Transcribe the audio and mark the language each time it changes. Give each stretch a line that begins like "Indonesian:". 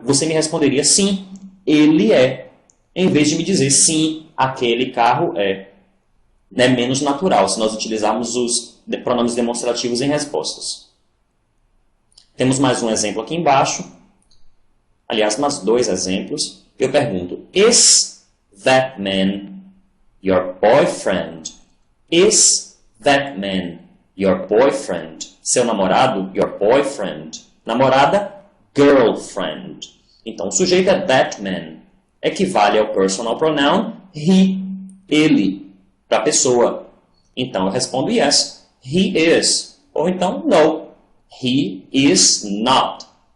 Portuguese: Você me responderia sim, ele é. Em vez de me dizer sim, aquele carro é. É menos natural se nós utilizarmos os pronomes demonstrativos em respostas. Temos mais um exemplo aqui embaixo. Aliás, mais dois exemplos. Eu pergunto,
English: is that man your boyfriend? Is that man your boyfriend?
Portuguese: Seu namorado, your boyfriend. Namorada, girlfriend. Então, o sujeito é that man. Equivale ao personal pronoun he, ele, para a pessoa. Então, eu respondo
English: yes, he is.
Portuguese: Ou então,
English: no, he is not.